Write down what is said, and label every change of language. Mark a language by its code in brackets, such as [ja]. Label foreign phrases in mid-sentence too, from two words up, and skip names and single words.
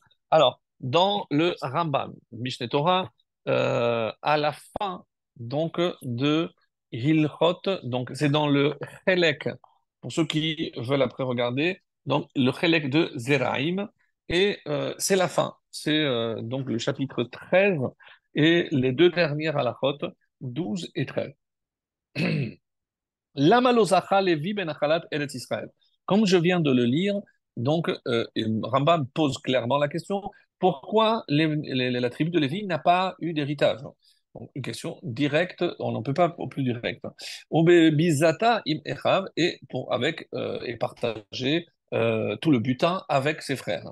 [fr] Alors, dans le Rambam, Mishneh Torah, à la fin donc de Hilchot, donc c'est dans le Chelek, pour ceux qui veulent après regarder, donc le Chelek de Zeraïm, et c'est la fin, c'est donc le chapitre 13 et les deux dernières halachot, 12 et 13. [he] למה לא זכה לוי בנחלת ארץ ישראל. [fr] Comme je viens de le lire, donc Rambam pose clairement la question, pourquoi la tribu de Lévi n'a pas eu d'héritage? Donc, une question directe, on n'en peut pas au plus direct. [he] ובביזה עם אחיו, [fr] et pour avec et partager tout le butin avec ses frères.